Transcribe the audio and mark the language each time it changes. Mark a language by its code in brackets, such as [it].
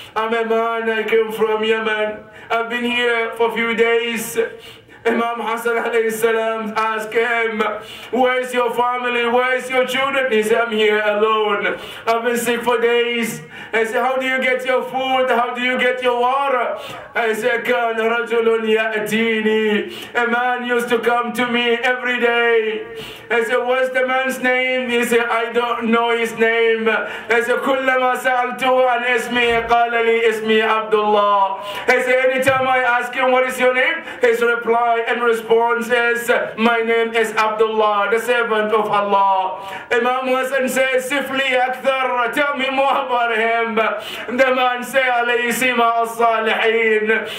[en] I'm a man, I came from Yemen. I've been here for a few days. Imam Hassan alayhi salam asked him, where is your family? Where is your children? He said, I'm here alone. I've been sick for days. I said, how do you get your food? How do you get your water? I said, [ar] كان رجل يأتيني. [en] A man used to come to me every day. I said, what's the man's name? He said, I don't know his name. I said, [ar] كلما سألته عن اسمه قال لي اسمي Abdullah. [en] I said, anytime I ask him, what is your name? His reply and response is, my name is Abdullah, the servant of Allah. Imam Hassan says, [ar] Sifli Akthar, [en] tell me more about him. The man said, [ar] alayhi sima as-salihin.